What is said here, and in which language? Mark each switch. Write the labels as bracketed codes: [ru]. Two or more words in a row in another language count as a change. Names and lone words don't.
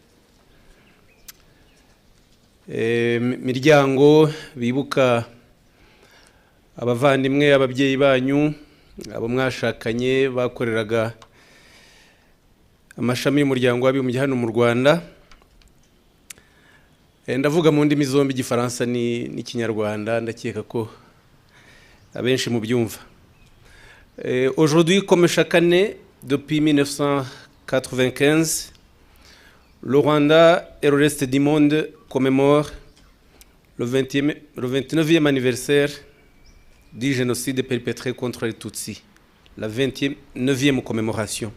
[rw] miryango bibuka abavandimwe ababyeyi banyu abo mwashakanye bakoreraga amashami y'umuryango w'abibumbye hano mu Rwanda. Ndavuga mu ndimi zombi Igifaransa n'Ikinyarwanda, ndakeka ko abenshi mu byumva. [fr] Aujourd'hui, comme chaque année, depuis 1995, le Rwanda et le reste du monde commémorent le 29e anniversaire du génocide perpétré contre les Tutsi, la 29e commémoration.